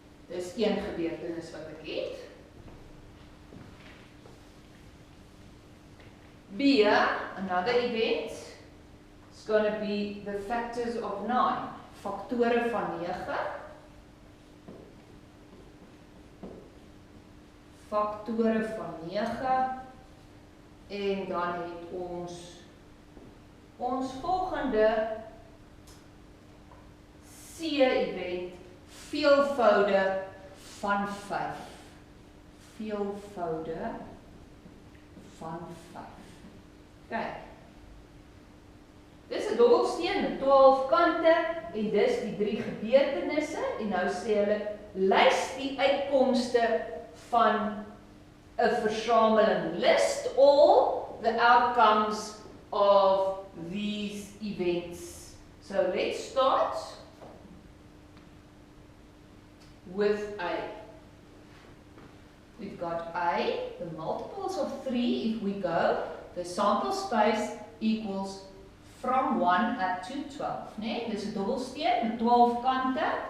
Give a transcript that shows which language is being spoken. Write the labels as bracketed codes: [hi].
[af] Dis een gebeurtenis wat ek het. [en] B, another event, is going to be the factors of 9. [af] Faktore van 9. Faktore van 9. En dan het ons volgende C-event, veelvoude van 5. Veelvoude van 5. Kijk, dis 'n dobbelsteen met 12 kante en dis die 3 gebeurtenisse en nou sê hulle lys die uitkomste van 'n versameling. [en] List all the outcomes of these events. So let's start with A. We've got A, the multiples of 3 if we go. The sample space equals from 1 up to 12. [af] Nee, dis 'n dobbelsteen met 12 kante.